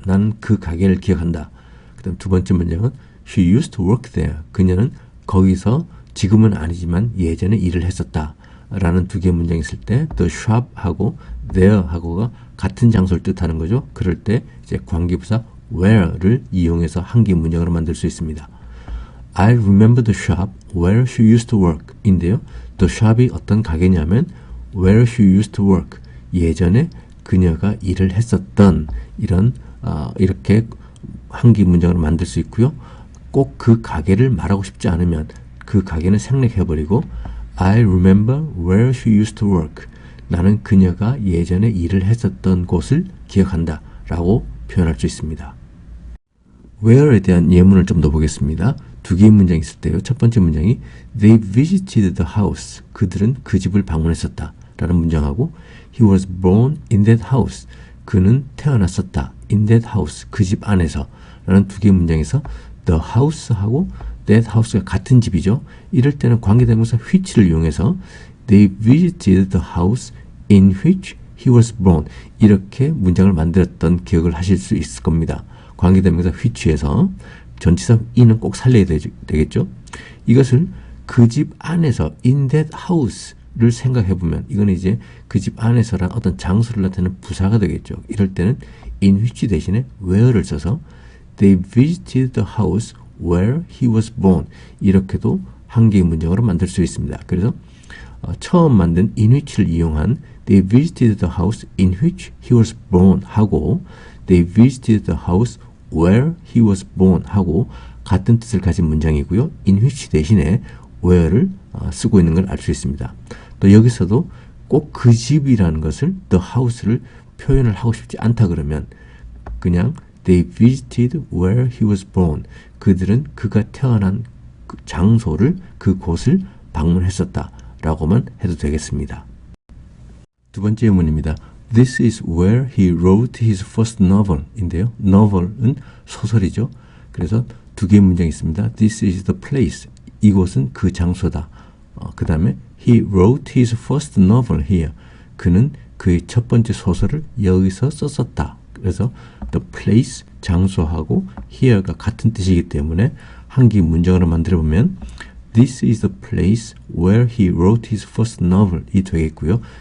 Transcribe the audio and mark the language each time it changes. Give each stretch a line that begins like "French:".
Korean: 나는 그 가게를 기억한다. 그 다음 두 번째 문장은 She used to work there. 그녀는 거기서 지금은 아니지만 예전에 일을 했었다. 라는 두 개의 문장이 있을 때 the shop하고 there하고가 같은 장소를 뜻하는 거죠. 그럴 때 이제 관계부사 where를 이용해서 한 개의 문장으로 만들 수 있습니다.
English: I remember the shop where she used to work 인데요.
Korean: the shop이 어떤 가게냐면 where she used to work 예전에 그녀가 일을 했었던 이런 이렇게 한 개의 문장으로 만들 수 있고요. 꼭 그 가게를 말하고 싶지 않으면 그 가게는 생략해버리고 I remember where she used to work. 나는 그녀가 예전에 일을 했었던 곳을 기억한다 라고 표현할 수 있습니다. where에 대한 예문을 좀 더 보겠습니다. 두 개의 문장이 있을 때요.
English: 첫 번째 문장이 They visited the house.
Korean: 그들은 그 집을 방문했었다 라는 문장하고 He was born in that house.
English: 그는 태어났었다. in that house.
Korean: 그 집 안에서 라는 두 개의 문장에서 the house하고 that house가 같은 집이죠.
English: 이럴 때는 관계대명사 which를 이용해서 They visited the house in which he was born.
Korean: 이렇게 문장을 만들었던 기억을 하실 수 있을 겁니다. 관계대명사 which에서 전치사 in은 꼭 살려야 되겠죠. 이것을 그 집 안에서 in that house를 생각해보면 이건 이제 그 집 안에서란 어떤 장소를 나타내는 부사가 되겠죠.
English: 이럴 때는 in which 대신에 where 를 써서 They visited the house where he was born.
Korean: 이렇게도 한 개의 문장으로 만들 수 있습니다.
English: 그래서 처음 만든 in which를 이용한 They visited the house in which he was born 하고 They visited the house where he was born 하고 같은 뜻을 가진 문장이고요.
Korean: in which 대신에 where를 쓰고 있는 걸 알 수 있습니다. 또 여기서도 꼭 그 집이라는 것을 the house를 표현을 하고 싶지 않다 그러면 그냥 They visited where he was born. 그들은 그가 태어난 그 장소를 그곳을 방문했었다 라고만 해도 되겠습니다. 두 번째 예문입니다.
English: This is where he wrote his first novel 인데요.
Korean: novel은 소설이죠. 그래서 두 개의 문장이 있습니다.
English: This is the place. 이곳은 그 장소다.
Korean: 그 다음에 he wrote his first novel here. 그는 그의 첫 번째 소설을 여기서 썼었다. 그래서 the place, 장소하고 here가 같은 뜻이기 때문에 한기 문장으로 만들어 보면 This is the place where he wrote his first novel 이 되겠고요.